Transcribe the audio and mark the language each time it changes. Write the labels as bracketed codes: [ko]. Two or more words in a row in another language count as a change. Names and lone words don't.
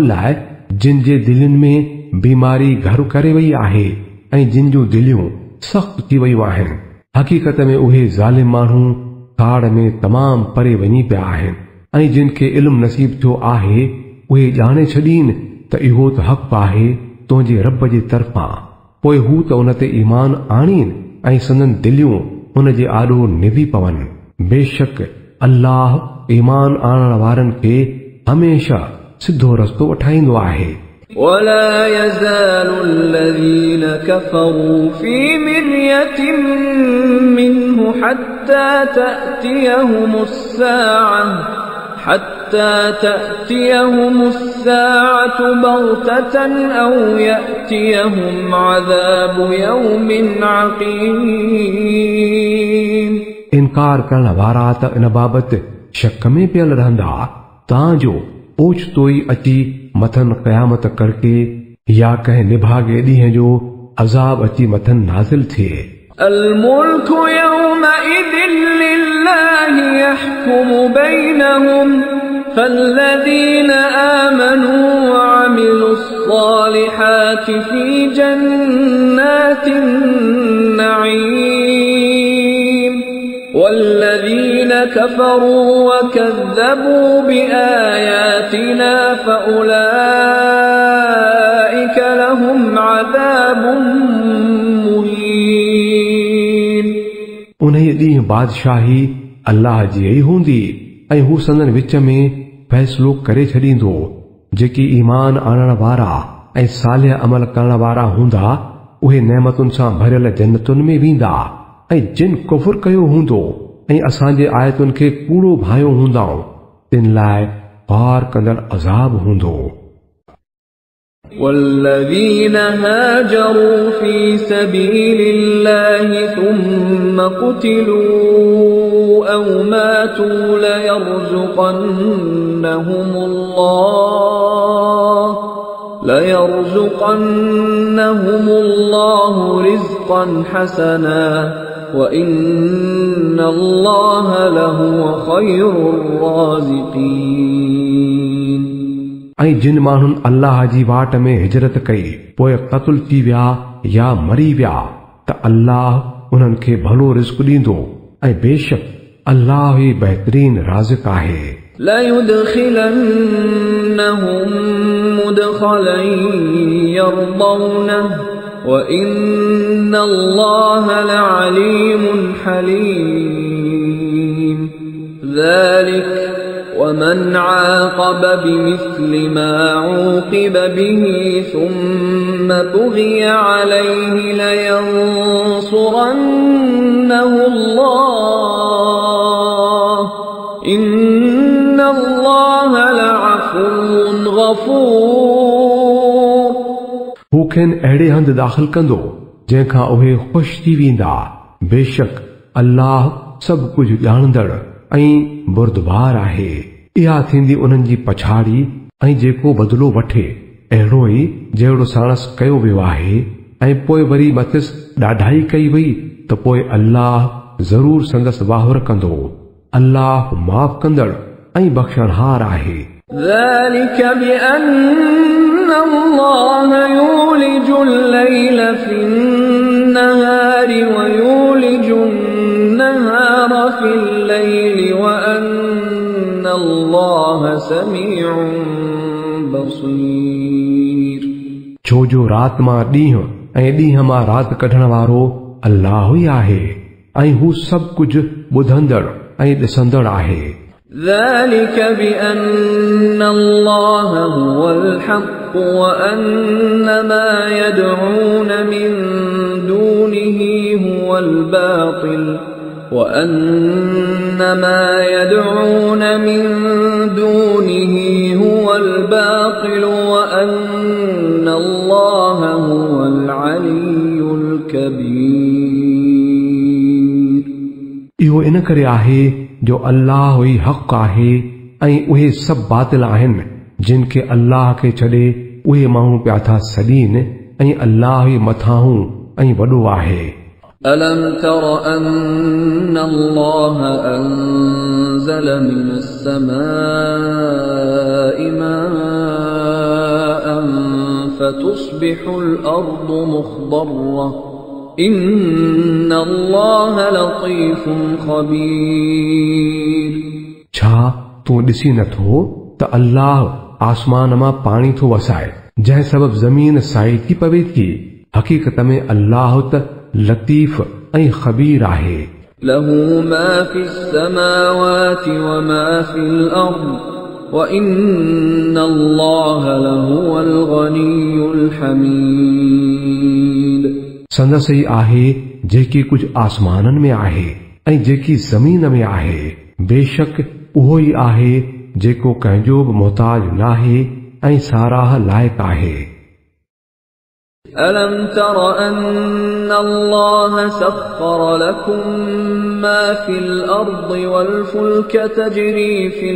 [sd] लाइ जिन जे दिलनि में बीमारी घर करे वई आहे ऐं जिन जूं दिलियूं सख़्त थी वयूं आहिनि, हक़ीक़त में उहे ज़ालिम माण्हू खाड़ में तमाम परे वञी पिया आहिनि ऐं जिन खे इल्मु नसीब थियो आहे उहे ॼाणे छॾीन त इहो त हक़ आहे तुंहिंजे रब जे तरफ़ां, पोइ हू त उन ते ईमान आणीन ऐं संदन दिलियूं उन जे आॾो निभी पवनि। बेशक अल्लाह ईमान आणण वारनि खे हमेशा सिधो रस्तो वठाईंदो आहे। [ar] ولا يزال الذين كفروا في مرية منه حتى تأتيهم الساعة بغتة أو يأتيهم عذاب يوم عقيم. [sd] इनकार करण वारा त इन बाबति शक में पियल रहंदा तांजो ओचितो ई अची मथन क़यामत करके या कंहिं निभागे ॾींहं जो अज़ाब अची मथन नाज़िल थिए। [ar] الملك يومئذ لله يحكم بينهم فالذين آمنوا وعملوا الصالحات في جنات النعيم والذين كفروا وكذبوا بآياتنا فأولئك لهم عذاب مهين. [sd] उन्हीअ ॾींहुं बादशाही अल्लाह जी ई हूंदी ऐं हू संदन विच में फ़ैसिलो करे छॾींदो। जेकी ईमान आणण वारा ऐं सालिह अमल करण वारा हूंदा उहे नेमतुनि सां भरियल जन्नतुनि में वेंदा ऐं जिन कुफ़ुर कयो हूंदो ऐं असांजे आयतुनि खे कूड़ो भायो हूंदा तिन लाइ पार कंदड़ अज़ाब हूंदो। [ar] والذين هاجروا في سبيل الله ثم قتلوا أو ماتوا ليرزقنهم الله رزقا حسنا وإن الله لهو خير الرازقين. [sd] ऐं जिन माण्हुनि अल्लाह जी वाट में हिजरत कई पोइ क़त्ल थी विया या मरी विया त अल्लाह उन्हनि खे भलो रिज़्क़ ॾींदो ऐं बेशक अल्लाह ई बहितरीन राज़िक़ आहे। [ar] ليدخلنهم مدخلا يرضونه وإن الله لعليم حليم. ذلك ومن عاقب بمثل ما عوقب به ثم بغي عليه لينصرنه الله إن الله لعفو غفور. [sd] हू खेनि अहिड़े हंधि दाख़िल कंदो जंहिंखां उहे ख़ुशि थी वेंदा। बेशक अल्लाह सभु कुझु ॼाणंदड़ ऐं बुरदबार आहे। इहा थींदी उन्हनि जी पछाड़ी ऐं जेको बदिलो वठे अहिड़ो ई जहिड़ो साणस कयो वियो आहे ऐं पोइ वरी मथिस ॾाढाई कई वई त पोइ अल्लाह ज़रूर संदसि वाहुर कंदो। अल्लाह माफ़ कंदड़ ऐं बख़्शणहार आहे। [ar] ذلك بأن الله يولج الليل في النهار ويولج النهار في الليل وأن الله سميع بصير. [sd] छो जो रात मां ॾींहुं ऐं ॾींहं मां रात कढण वारो अल्लाह ई आहे ऐं हू सभु कुझु ॿुधंदड़ ऐं ॾिसंदड़ आहे। [ar] ذلك بأن الله هو الحق وأن ما يدعون من دونه هو الباطل وأن ما يدعون من دونه هو الباطل وأن الله هو العلي الكبير। [sd] इहो इन करे आहे जो अल्लाह ई हक़ आहे ऐं उहे सभु बातिल आहिनि जिन खे अल्लाह खे छॾे उहे माण्हू पिया था सॾीनि ऐं अल्लाह ई मथां ऐं वॾो आहे। [ar] ألم تر أن الله أنزل من السماء ماء فتصبح الأرض مخضرة إن الله لطيف خبير। [sd] छा तूं ॾिसी नथो त अल्लाह आसमान मां पाणी थो वसाए जंहिं सबब ज़मीन साई थी पवे थी। हक़ीक़त में अल्लाह त लतीफ़ ऐं ख़बीर आहे। [ar] له ما في السماوات وما في الأرض وإن الله لهو الغني الحميد। [sd] संदसि ई आहे जेकी कुझु आसमाननि में आहे ऐं जेकी ज़मीन में आहे। बेशक उहो ई आहे जेको कंहिंजो बि मोहताज नाहे ऐं साराह लाइक़ आहे। [ar] ألم تر أن الله سخر لكم ما في الأرض والفلك تجري